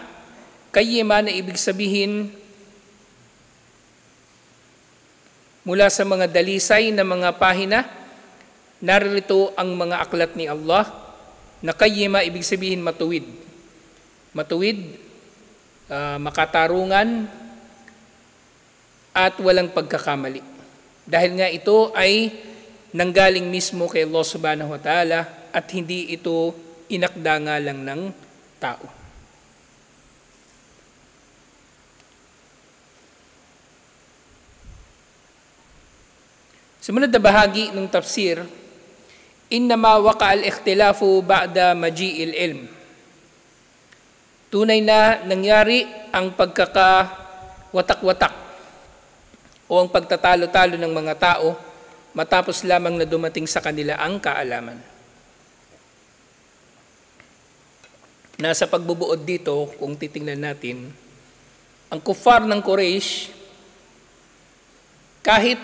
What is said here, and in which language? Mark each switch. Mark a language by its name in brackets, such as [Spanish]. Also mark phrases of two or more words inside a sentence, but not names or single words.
[Filipino] Qayyimah na ibig sabihin mula sa mga dalisay na mga pahina, narito ang mga aklat ni Allah, na qayyimah ibig sabihin matuwid. Matuwid, makatarungan, at walang pagkakamali. Dahil nga ito ay nanggaling mismo kay Allah [Arabic] سبحانه وتعالى [Filipino] at hindi ito inakda nga lang ng tao. Sumunod na bahagi ng tafsir, [Arabic] إنما وقع الاختلاف بعد مجيء العلم. [Filipino] Tunay na nangyari ang pagkakawatak-watak o ang pagtatalo-talo ng mga tao matapos lamang na dumating sa kanila ang kaalaman. Nasa pagbubuod dito, kung titingnan natin, ang kuffar ng Quraysh, kahit